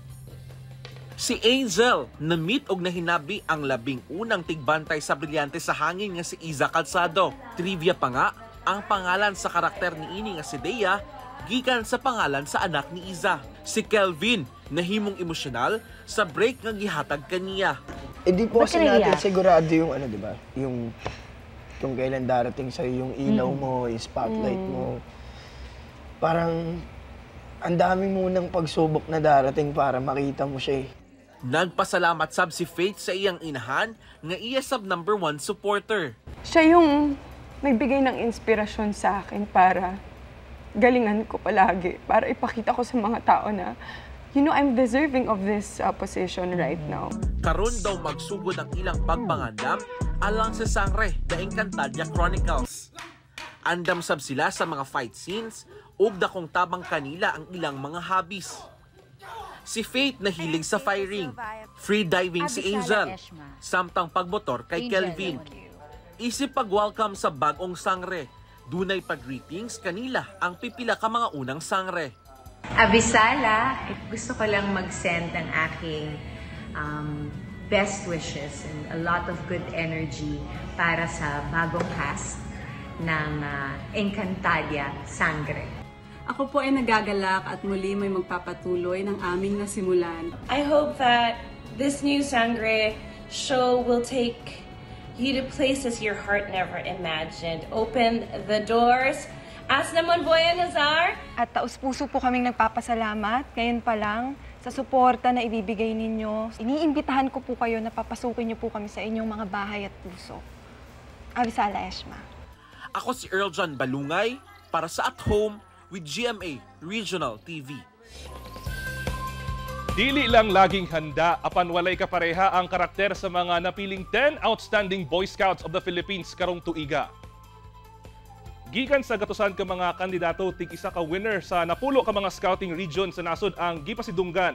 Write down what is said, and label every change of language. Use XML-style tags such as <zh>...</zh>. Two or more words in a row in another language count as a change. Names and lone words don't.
<ceb>Si Angel, na-meet og nahinabi ang labing unang tigbantay sa Brilyante sa Hangin nga si Iza Calzado. Trivia pa nga, ang pangalan sa karakter ni ini nga si Dea, gikan sa pangalan sa anak ni Iza. Si Kelvin, nahimong emosyonal sa break nga gihatag kaniya.</ceb> <tl>Di po kasi natin sigurado yung ano, di ba? Yung kung kailan darating sa'yo yung ilaw mo, yung spotlight mo. Parang ang dami munang pagsubok na darating para makita mo siya eh.</tl> <ceb>Nagpasalamat sab si Faith sa iyang inahan nga iya sab #1 supporter.</ceb> <tl>Siya yung nagbigay ng inspirasyon sa akin para galingan ko palagi, para ipakita ko sa mga tao na,</tl> <en>I'm deserving of this position right now.</en> <ceb>Karon daw magsugod ang ilang pagpangandam alang sa Sangre, The Encantadia Chronicles. Andam sab sila sa mga</ceb> <en>fight scenes</en> <ceb>ug dakong tabang kanila ang ilang mga hobbies. Si Faith nahilig sa firing,</ceb> <en>free diving</en> <ceb>si Angel, samtang pagmotor kay Kelvin. Isip pag-welcome sa bagong sangre, dunay pag-greetings kanila ang pipila ka mga unang sangre.</ceb> <tl>Abisala, gusto ko lang mag-send ng aking</tl> <en>best wishes and a lot of good energy</en> <tl>para sa bagong cast ng Encantadia Sangre. Ako po ay nagagalak at muli may magpapatuloy ng aming nasimulan.</tl> <en>I hope that this new Sangre show will take you to places your heart never imagined. Open the doors Aslamon Boya Nazar.</en> <tl>At taus-puso po kaming nagpapasalamat ngayon pa lang sa suporta na ibibigay ninyo. Iniimbitahan ko po kayo na papasukin niyo po kami sa inyong mga bahay at puso. Avisala Eshma.</tl> <ceb>Ako si Earl John Balungay para sa At Home with GMA Regional TV. Dili lang laging handa apan walay kapareha ang karakter sa mga napiling 10 outstanding Boy Scouts of the Philippines karong tuiga. Gikan sa gatusan ka mga kandidato, tig-isa ka winner sa napulo ka mga scouting region sa nasod ang gipasidunggan.</ceb>